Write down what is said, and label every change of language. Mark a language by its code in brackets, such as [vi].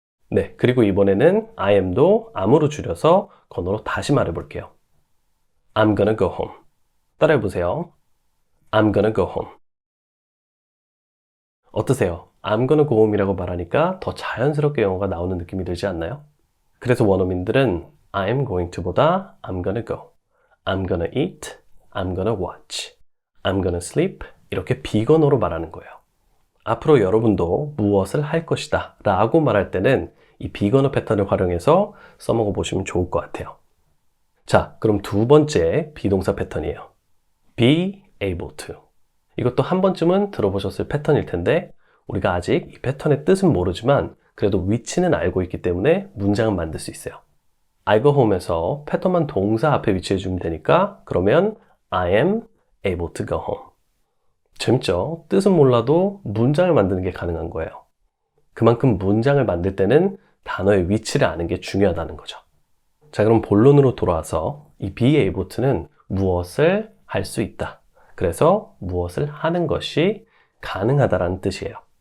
[ko] 네, 그리고 이번에는 I am도 am으로 줄여서 건어로 다시 말해볼게요. [en] I'm gonna go home. [ko] 따라해보세요. [en] I'm gonna go home. [ko] 어떠세요? I'm gonna go home이라고 말하니까 더 자연스럽게 영어가 나오는 느낌이 들지 않나요? 그래서 원어민들은 I'm going to보다 I'm gonna go, I'm gonna eat, I'm gonna watch, I'm gonna sleep 이렇게 비건어로 말하는 거예요. 앞으로 여러분도 무엇을 할 것이다 라고 말할 때는 이 비건어 패턴을 활용해서 써먹어 보시면 좋을 것 같아요. 자, 그럼 두 번째 비동사 패턴이에요. be able to. 이것도 한 번쯤은 들어보셨을 패턴일 텐데 우리가 아직 이 패턴의 뜻은 모르지만 그래도 위치는 알고 있기 때문에 문장은 만들 수 있어요. I go home에서 패턴만 동사 앞에 위치해 주면 되니까 그러면 [en] I am able to go home. [ko] 재밌죠? 뜻은 몰라도 문장을 만드는 게 가능한 거예요. 그만큼 문장을 만들 때는 단어의 위치를 아는 게 중요하다는 거죠. 자, 그럼 본론으로 돌아와서 이 be able to는 무엇을 할 수 있다. 그래서 무엇을 하는 것이 가능하다라는 뜻이에요.